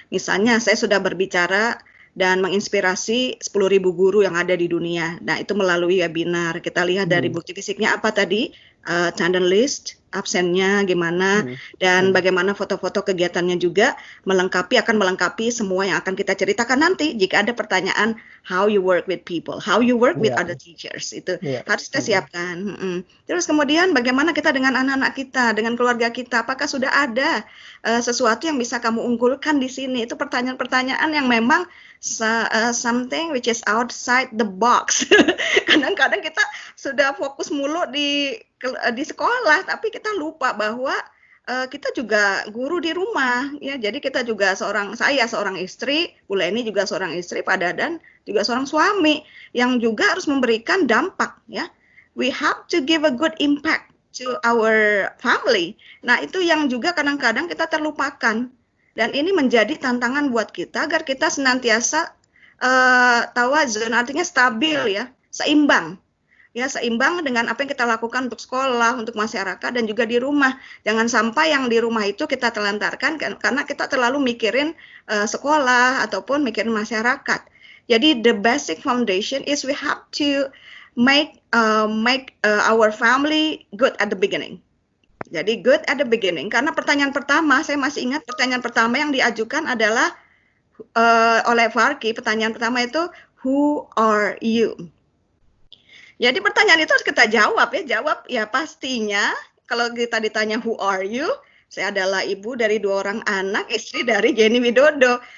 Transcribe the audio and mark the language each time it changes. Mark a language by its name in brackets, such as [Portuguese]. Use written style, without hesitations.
[Indonesian] Misalnya saya sudah berbicara dan menginspirasi 10.000 guru yang ada di dunia. Nah, itu melalui webinar. Kita lihat dari bukti fisiknya apa tadi, [English] attendance list, [Indonesian] absennya gimana, dan bagaimana foto-foto kegiatannya juga akan melengkapi semua yang akan kita ceritakan nanti. Jika ada pertanyaan [English] how you work with people, how you work with [Indonesian] Iya. [English] other teachers. [Indonesian] Itu Iya. harus kita siapkan. Terus kemudian bagaimana kita dengan anak-anak kita, dengan keluarga kita, apakah sudah ada sesuatu yang bisa kamu unggulkan di sini? Itu pertanyaan-pertanyaan yang memang [English] something which is outside the box. [Indonesian] Kadang-kadang kita sudah fokus mulu di sekolah, tapi kita lupa bahwa kita juga guru di rumah, ya. Jadi kita juga saya seorang istri, Bu Leni juga seorang istri, Pak Dadan juga seorang suami yang juga harus memberikan dampak, ya. [English] We have to give a good impact to our family. [Indonesian] Nah, itu yang juga kadang-kadang kita terlupakan. Dan ini menjadi tantangan buat kita agar kita senantiasa tawazun, artinya stabil, ya, seimbang. Ya, seimbang dengan apa yang kita lakukan untuk sekolah, untuk masyarakat, dan juga di rumah. Jangan sampai yang di rumah itu kita telantarkan karena kita terlalu mikirin sekolah ataupun mikirin masyarakat. Jadi [English] the basic foundation is we have to make our family good at the beginning. [Indonesian] Jadi [English] good at the beginning. [Indonesian] Karena pertanyaan pertama, saya masih ingat pertanyaan pertama yang diajukan adalah oleh Farki. Pertanyaan pertama itu, [English] who are you? [Indonesian] Jadi pertanyaan itu harus kita jawab, ya. Jawab, ya, pastinya kalau kita ditanya [English] who are you, [Indonesian] saya adalah ibu dari 2 orang anak, istri dari Jenny Widodo.